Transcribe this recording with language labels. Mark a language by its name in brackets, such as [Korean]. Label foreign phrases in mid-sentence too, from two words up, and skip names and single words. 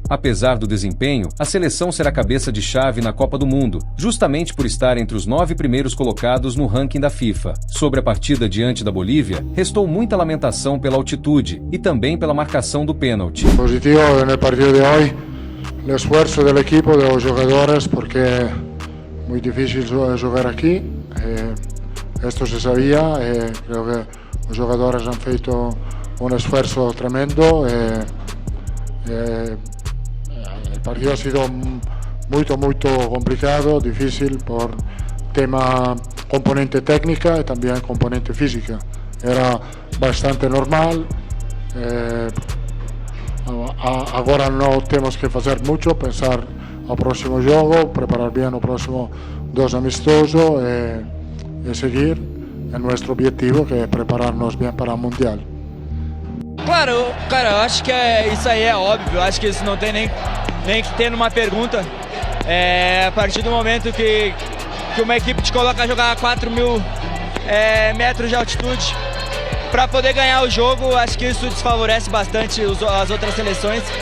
[Portuguese] Apesar do desempenho, a seleção será cabeça de chave na Copa do Mundo, justamente por estar entre os 9 primeiros colocados no ranking da FIFA. Sobre a partida diante da Bolívia, restou muita lamentação pela altitude e também pela marcação do pênalti. Positivo no partido de hoje, o esforço do equipo, dos jogadores, porque é muito difícil jogar aqui. [Spanish] Esto se sabia, creo que [Portuguese] os jogadores [Spanish] han feito un esfuerzo tremendo. El partido ha sido muy complicado, difícil por tema componente técnica y también componente física. Era bastante normal. Agora no tenemos que hacer mucho, pensar al próximo juego, preparar bien el próximo 2 amistosos y seguir en nuestro objetivo, que es prepararnos bien para el Mundial. Claro, [Portuguese] cara, eu acho que isso aí é óbvio, acho que isso não tem nem que ter numa pergunta. A partir do momento que uma equipe te coloca a jogar a 4.000 metros de altitude, para poder ganhar o jogo, acho que isso desfavorece bastante as outras seleções.